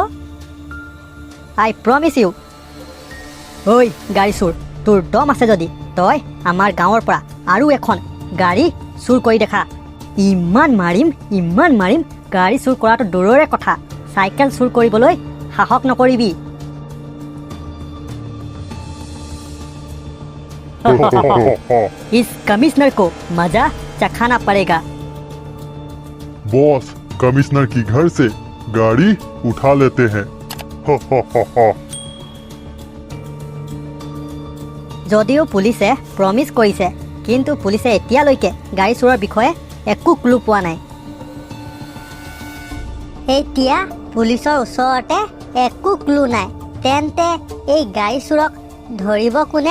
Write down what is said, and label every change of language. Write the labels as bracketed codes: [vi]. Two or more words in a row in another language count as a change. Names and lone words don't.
[en] I promise you. [as] ঐ গাড়ী চোৰ, তোৰ দম আছে যদি তই আমাৰ গাঁৱৰ পৰা আৰু এখন গাড়ী চুৰ কৰি দেখা। ইমান মাৰিম গাড়ী চুৰ কৰাটো দূৰৰে কথা, চাইকেল চুৰ কৰিবলৈ সাহস নকৰিবি। [hi] इस कमिश्नर को मजा चखाना पड़ेगा। बॉस, कमिश्नर की घर से गाड़ी उठा लेते हैं। [as] যদিও পুলিচে প্ৰমিছ কৰিছে, কিন্তু পুলিচে এতিয়ালৈকে গাড়ী চোৰৰ বিষয়ে একো ক্লু পোৱা নাই। এতিয়া পুলিচৰ ওচৰতে একো ক্লু নাই, তেন্তে এই গাড়ী চোৰক ধৰিব কোনে?